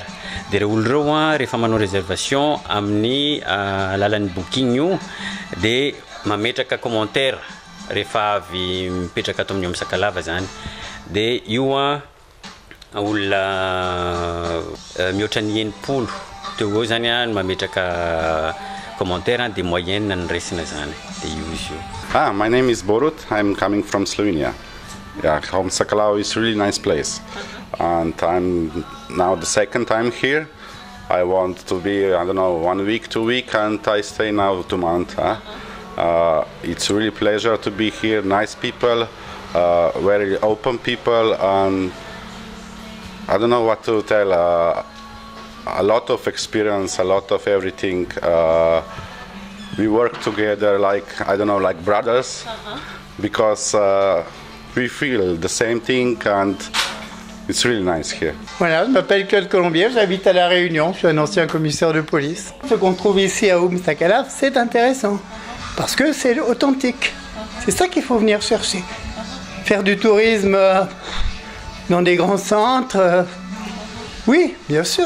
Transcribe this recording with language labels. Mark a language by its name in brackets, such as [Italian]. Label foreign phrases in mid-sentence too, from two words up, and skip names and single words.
[Malagasy] Dia ireo olo ireo rehefa manao réservation amin'ny alalan'ny booking io dia mametraka commentaire rehefa avy mipetraka ato amin'ny Sakalava zany. Dia io olona mihoatra ny 80 teo eo zany no mametraka commentaire [French] des moyennes [Malagasy] and resina zany. [English] My name is Borut. I'm coming from Slovenia. Yeah, home Sakalava is really nice place, and I'm now the second time here. I want to be, I don't know, 1 week, 2 weeks, and I stay now 2 months. It's really pleasure to be here. Nice people, very open people, and I don't know what to tell. A lot of experience, a lot of everything. We work together like, I don't know, like brothers, because we feel the same thing, and it's really nice here. [French] Voilà, je m'appelle Claude Colombier, j'habite à La Réunion, je suis un ancien commissaire de police. Ce qu'on trouve ici à Sakalava, c'est intéressant, parce que c'est authentique. C'est ça qu'il faut venir chercher. Faire du tourisme dans des grands centres, oui, bien sûr.